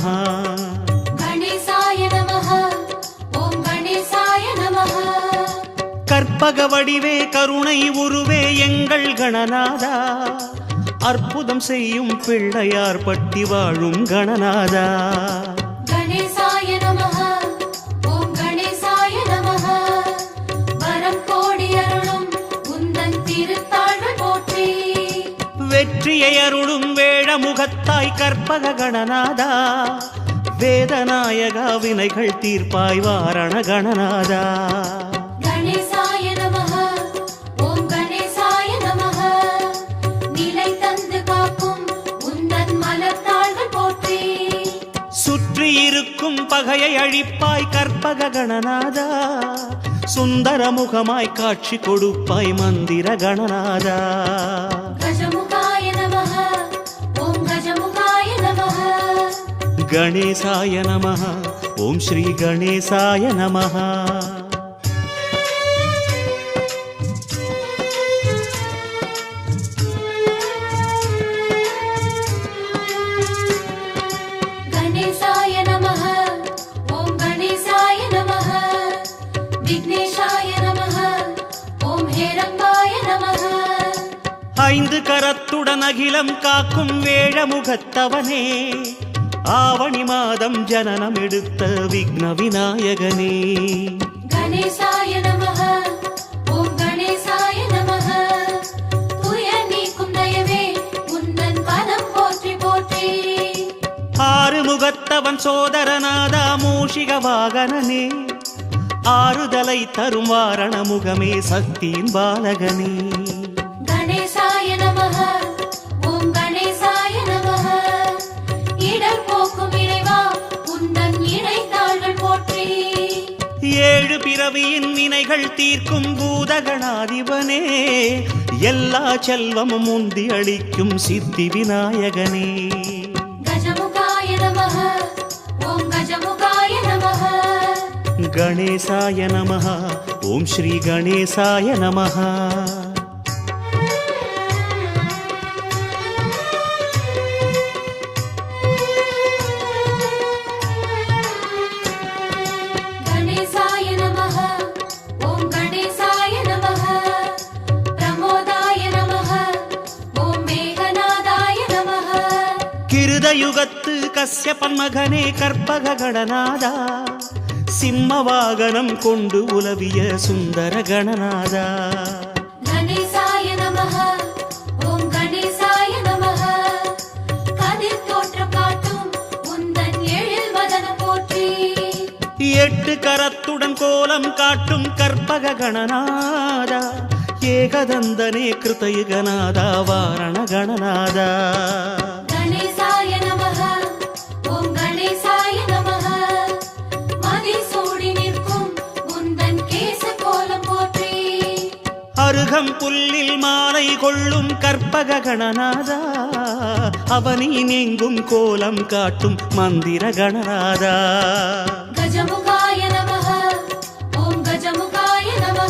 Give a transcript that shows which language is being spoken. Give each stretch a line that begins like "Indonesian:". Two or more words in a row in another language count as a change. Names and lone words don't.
Sanskrit: गणेशाय नमः। ओम गणेशाय नमः।
Tamil: கற்பக வடிவே கருணை உருவே எங்கள் கணநாதா, அற்புதம் செய்யும் பிள்ளையார் பட்டி வாழும் கணநாதா.
Sanskrit: गणेशाय नमः। ओम गणेशाय नमः।
Tamil: வரம் கோடி அருளும் உந்தன் திருத்தாள்கள் போற்றி, வெற்றியை அருளும் வேழ முகத்தாய் கற்பக கணநாதா, வேதநாயகா வினைகள் தீர்ப்பாய் வாரண கணநாதா.
Sanskrit: गणेशाय नमः। ओम गणेशाय नमः।
Tamil: நிலை தந்து காக்கும் உந்தன் மலர்த்தாள்கள் போற்றி, சுற்றி இருக்கும் பகையை அழிப்பாய் கற்பக கணநாதா, சுந்தர முகமாய் காட்சி கொடுப்பாய் மந்திர கணநாதா.
Sanskrit: गजमुखाय नमः। ओम गजमुखाय नमः। गणेशाय नमः। ओम श्री गणेशाय नमः। गणेशाय नमः। ओम गणेशाय नमः। विघ्नेशाय नमः। ओम हेरंबाय नमः।
Tamil: ஐந்து கரத்துடன் அகிலம் காக்கும் வேழ முகத்தவனே, ஆவணி மாதம் ஜனனம் எடுத்த விக்ன விநாயகனே.
Sanskrit: गणेशाय नमः। ओम गणेशाय नमः।
Tamil: துயர் நீக்கும் தயவே உந்தன் பதம் போற்றி போற்றி, ஆறு முகத்தவன் சோதரநாதா மூஷிக வாகனனே, ஆறுதலை தரும் வாரண முகமே சக்தியின் பாலகனே.
Sanskrit: गणेशाय नमः। ओम गणेशाय नमः।
Tamil: இடர் போக்கும் இறைவா உந்தன் இணைத்தாள்கள் போற்றி, ஏழு பிறவியின் வினைகள் தீர்க்கும் பூதகணாதிபனே, எல்லா செல்வமும் முந்தி அளிக்கும் சித்தி விநாயகனே.
Sanskrit: गजमुखाय नमः। ओम गजमुखाय नमः। गणेशाय नमः। ओम श्री गणेशाय नमः। गणेशाय नमः। ओम गणेशाय नमः। प्रमोदाय नमः। ओम मेघनादाय नमः।
Tamil: கிருதயுகத்து கஸ்யபன் மகனே கற்பக கணநாதா, சிம்ம வாகனம் கொண்டு உலவிய சுந்தர கணநாதா.
Sanskrit: गणेशाय नमः। ओम गणेशाय नमः।
Tamil: கதிர் தோற்றம் காட்டும் உந்தன் எழில் வதனம் போற்றி, எட்டு கரத்துடன் கோலம் காட்டும் கற்பக கணநாதா, ஏகதந்தனே கிருதயுகநாதா வாரண கணநாதா.
Sanskrit: गणेशाय नमः। ओम गणेशाय नमः।
Tamil: மதிசூடி நிற்கும் உந்தன் கேச கோலம் போற்றி, அருகம் புல்லில் மாலை கொள்ளும் கற்பக கணநாதா, அவனி நீங்கும் கோலம் காட்டும் மந்திர கணநாதா.
Sanskrit: गजमुखाय नमः। ओम गजमुखाय नमः।